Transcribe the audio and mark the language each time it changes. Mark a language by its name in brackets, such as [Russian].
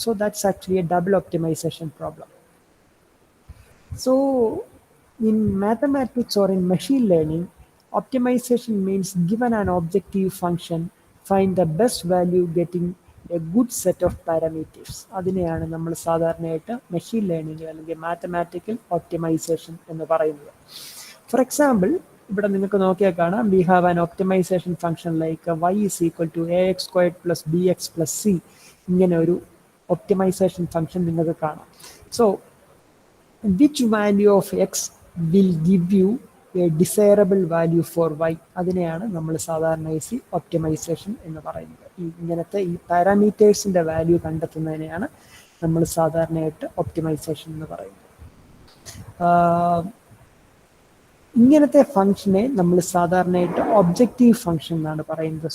[English] So that's actually a double optimization problem. So in mathematics or in machine learning, optimization means given an objective function, find the best value getting a good set of parameters. [Malayalam] അതിനെയാണ് നമ്മൾ സാധാരണയായിട്ട് machine learning അല്ലെങ്കിൽ mathematical optimisation എന്ന് പറയുന്നത്. [English] for example, [Malayalam] ഇവിടെ നിങ്ങൾക്ക് നോക്കിയാൽ കാണാം, [English] We have an optimization function like y is equal to ax² plus bx plus c. [Malayalam] ഇങ്ങനെ ഒരു ഒപ്റ്റിമൈസേഷൻ ഫംഗ്ഷൻ നിങ്ങൾക്ക് കാണാം. [English] So which value of x will give you a desirable value for y? [Malayalam] അതിനെയാണ് നമ്മൾ സാധാരണ ഒപ്റ്റിമൈസേഷൻ എന്ന് പറയുന്നത്. ഇങ്ങനത്തെ ഈ പാരാമീറ്റേഴ്സിന്റെ വാല്യൂ കണ്ടെത്തുന്നതിനെയാണ് നമ്മൾ സാധാരണയായിട്ട് ഒപ്റ്റിമൈസേഷൻ എന്ന് പറയുന്നത്. ഇങ്ങനത്തെ ഫംഗ്ഷനെ നമ്മൾ സാധാരണയായിട്ട് ഒബ്ജക്റ്റീവ് ഫംഗ്ഷൻ എന്നാണ് പറയുന്നത്.